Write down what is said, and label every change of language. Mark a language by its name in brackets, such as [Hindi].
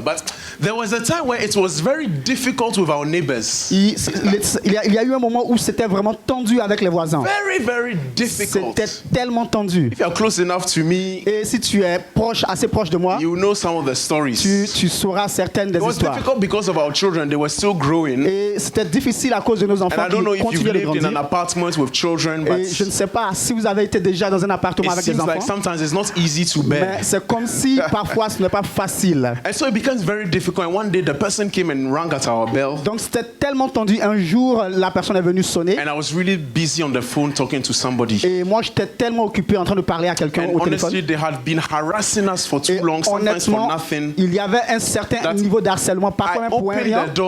[English] But there was a time where it was very difficult with our neighbors. [French] Il y a eu un moment où c'était vraiment tendu avec les voisins. [English] Very, very difficult. [French] C'était tellement tendu. [English] If you're close enough to me, [French] et si tu es assez proche de moi, [English] you know some of the stories. [French] Tu sauras certaines des histoires. [English] It was difficult because of our children; they were still growing. [French] Et c'était difficile à cause de nos enfants [English] and I don't know [French] qui [English] if you've [French] continuaient de [English] lived [French] grandir. [English] in an apartment with children, but [French] et je ne sais pas si vous avez été déjà dans un appartement avec des enfants. [English] Like sometimes it's not easy to bear. [French] Mais c'est comme si parfois ce n'est pas facile. [English] And so it becomes very difficult. And one day the person came and rang at our bell. [French] Donc c'était tellement tendu. Un jour, la personne est venue sonner. [English] And I was really busy on the phone talking to somebody. [French] Et moi, j'étais tellement occupé en train de parler à quelqu'un au téléphone. [English] Honestly, they had been harassing us for too long, sometimes for nothing. [French] Il y avait un certain niveau d'harcèlement, parfois même pour rien.